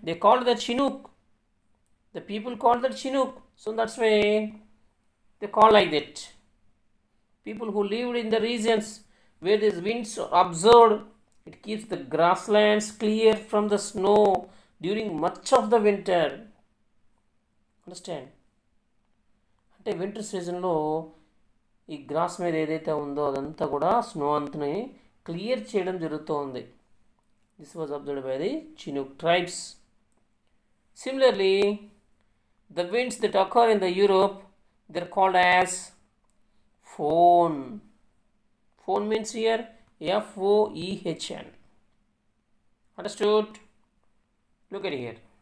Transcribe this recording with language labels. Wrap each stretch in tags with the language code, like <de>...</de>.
<en>They called that Chinook. The people called that Chinook. So that's why they call like that. People who lived in the regions where these winds are observed, it keeps the grasslands clear from the snow during much of the winter. Understand?</en> <te>అంటే winter సీజన్లో ఈ gross మీద ఏదైతే ఉందో అదంతా కూడా snow అంతని clear చేయడం జరుగుతుంది.</te> <en>This was observed by the Chinook tribes. Similarly, the winds that occur in the Europe, they are called as Foehn. Foehn means here Foehn. Understood? Look at here.</en>